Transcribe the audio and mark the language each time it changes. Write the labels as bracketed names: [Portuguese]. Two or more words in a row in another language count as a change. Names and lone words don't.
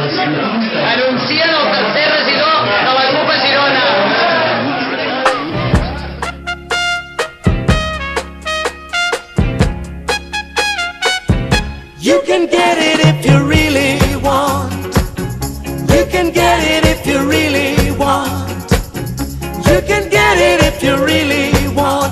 [Catalan] Anuncien el tercer regidor de la CUP a Girona. [English] You can get it if you really want. You can get it if you really want. You can get it if you really want.